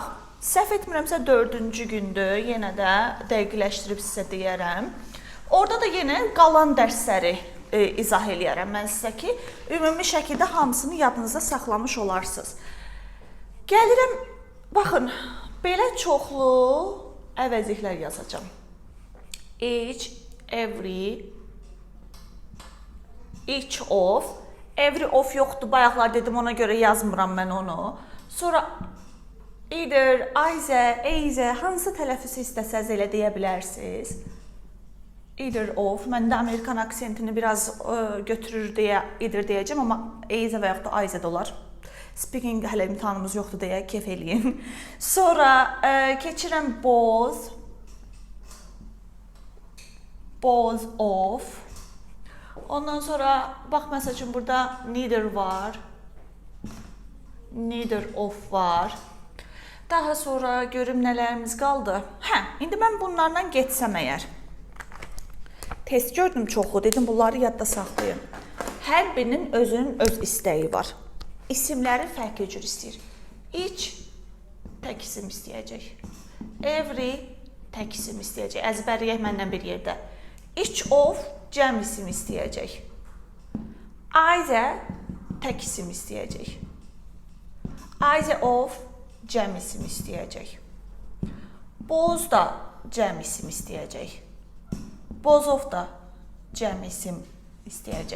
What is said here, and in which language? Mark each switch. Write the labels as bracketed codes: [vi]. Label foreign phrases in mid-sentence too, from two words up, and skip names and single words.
[az] Səhv etmirəmsə 4-cü gündür, yenə də dəqiqləşdirib sizə deyərəm. Orada da yenə qalan dərsləri izah eləyərəm mən sizə ki, ümumi şəkildə hamısını yadınızda saxlamış olarsınız. Gəlirəm, baxın, belə çoxlu əvəzliklər yazacağım. [en] Each, every, each of, every of [az] yoxdur, bayaqlar dedim, ona görə yazmıram mən onu. Sonra [en] either, either, [az] hansı tələffüzü istəsəz elə deyə bilərsiniz. [en] Either of, [az] məndə Amerikan aksentini biraz götürür deyə either deyəcəm, amma either və yaxud da either də olar. Speaking hələ imtihanımız yoxdur deyə kef eləyin. Sonra keçirəm [en] both, both of. [az] Ondan sonra, bax, məsəl üçün, burada neither var, [en] neither of [az] var. Daha sonra görüm nələrimiz qaldı. İndi mən bunlarla geçsəm əgər. Test gördüm çoxlu, dedim bunları yadda saxlayın. Hər birinin özünün öz istəyi var. İsimləri fərqli cür istəyir. Each tək isim istəyəcək. Every tək isim istəyəcək. Əzbərləyək məndən bir yerdə. [en] Each of [az] cəm isim istəyəcək. Either tək isim istəyəcək. [en] Either of [az] cəm isim istəyəcək. Both da cəm isim istəyəcək. [en] Both of [az] da cəm isim istəyəcək.